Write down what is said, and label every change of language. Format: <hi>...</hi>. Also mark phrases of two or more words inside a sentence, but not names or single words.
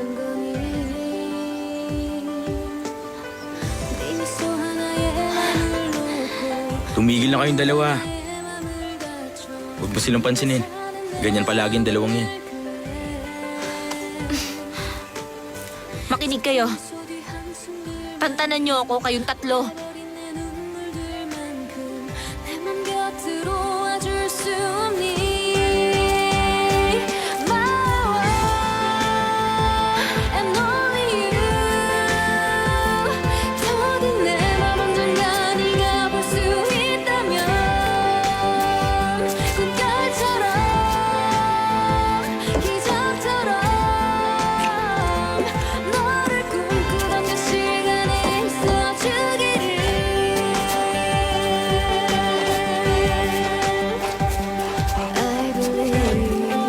<tl>Tumigil na kayong dalawa. Huwag mo silang pansinin. Ganyan palagi ang dalawang yan. Makinig kayo. Tantanan niyo ako kayong 3.</tl> <ko>내 맘 곁으로 와줄 수 없니</ko> <en>My world and only you</en> <ko>더딘 내 맘 언젠가 네가 볼 수 있다면 꿈결처럼 기적처럼 너를 꿈꾸던 그 시간에 있어주기를</ko> <en>I believe</en>